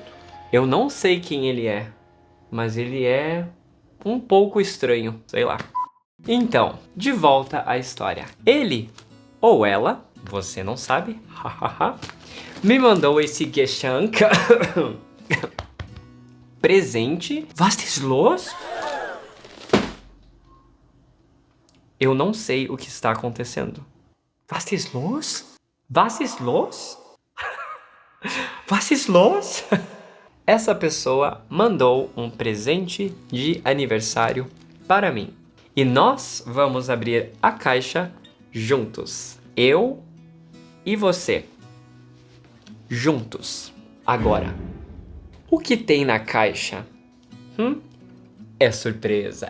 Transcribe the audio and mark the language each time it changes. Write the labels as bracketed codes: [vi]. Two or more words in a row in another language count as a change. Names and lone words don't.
[pt] Eu não sei quem ele é, mas ele é um pouco estranho, sei lá. Então, de volta à história. Ele ou ela, você não sabe, me mandou esse Geschenk presente. [de] Was ist los? [pt] Eu não sei o que está acontecendo. [de] Was ist los? Was ist los? Was ist los? [pt] Essa pessoa mandou um presente de aniversário para mim. E nós vamos abrir a caixa juntos. Eu e você. Juntos. Agora. O que tem na caixa? É surpresa.